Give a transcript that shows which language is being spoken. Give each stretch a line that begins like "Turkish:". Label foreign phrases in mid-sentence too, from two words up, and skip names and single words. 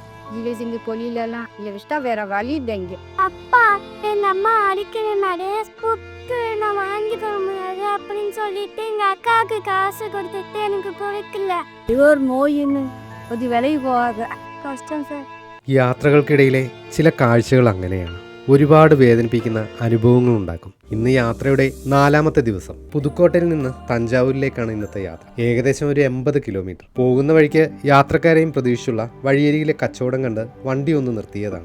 Tamil: இது இந்த தொழிலெல்லாம் இதை விட்டா வேற வழி இல்லைங்க. அப்பா எங்க அம்மா அடிக்கிற நிறைய புக்கு நான் வாங்கி தர முடியாது அப்படின்னு சொல்லிட்டு எங்க அக்காவுக்கு காசு கொடுத்துட்டு எனக்கு கொடுக்கல. இது ஒரு நோயின்னு அது விலகி போகாது. கஷ்டம் சார்.
Malayalam: യാത്രകൾക്കിടയിലെ ചില കാഴ്ചകൾ അങ്ങനെയാണ്. ഒരുപാട് വേദനിപ്പിക്കുന്ന അനുഭവങ്ങൾ ഉണ്ടാക്കും. ഇന്ന് യാത്രയുടെ 4ാമത്തെ ദിവസം. പുതുക്കോട്ടയിൽ നിന്ന് തഞ്ചാവൂരിലേക്കാണ് ഇന്നത്തെ യാത്ര. ഏകദേശം ഒരു 80 കിലോമീറ്റർ. പോകുന്ന വഴിക്ക് യാത്രക്കാരെയും പ്രതീക്ഷിച്ചുള്ള വഴിയരികിലെ കച്ചവടം കണ്ട് വണ്ടി ഒന്ന് നിർത്തിയതാണ്.